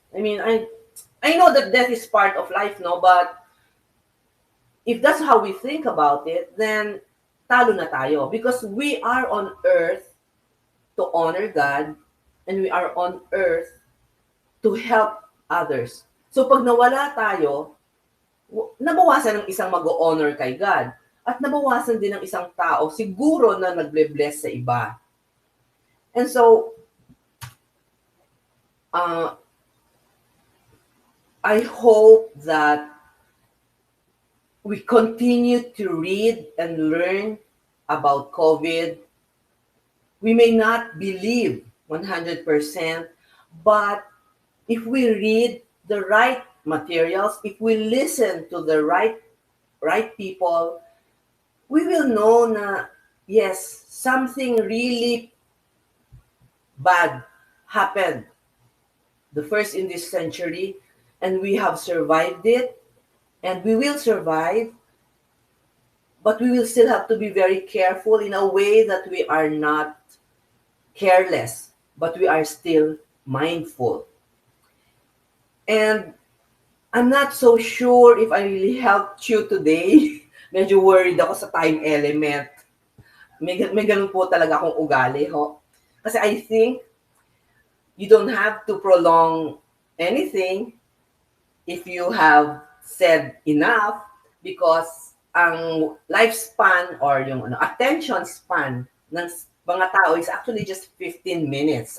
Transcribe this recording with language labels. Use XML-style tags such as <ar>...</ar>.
<en>I mean, I know that death is part of life, no? But if that's how we think about it, then</en> <tl>talo na tayo.</tl> <en>Because we are on earth to honor God, and we are on earth to help others.</en> <tl>So pag nawala tayo, nabawasan ng isang mag-honor kay God. At nabawasan din ng isang tao, siguro na nagble-bless sa iba.</tl> <en>And so, I hope that we continue to read and learn about COVID. We may not believe 100%, but if we read the right materials, if we listen to the right people, we will know na, yes, something really bad happened the first in this century, and we have survived it, and we will survive, but we will still have to be very careful in a way that we are not careless, but we are still mindful. And I'm not so sure if I really helped you today.</en> <tl>Medyo worried ako sa time element. May ganun po talaga akong ugali, ho.</tl> <en>Kasi I think you don't have to prolong anything if you have said enough, because ang lifespan or yung attention span</en> <tl>ng mga tao</tl> <en>is actually just 15 minutes.</en>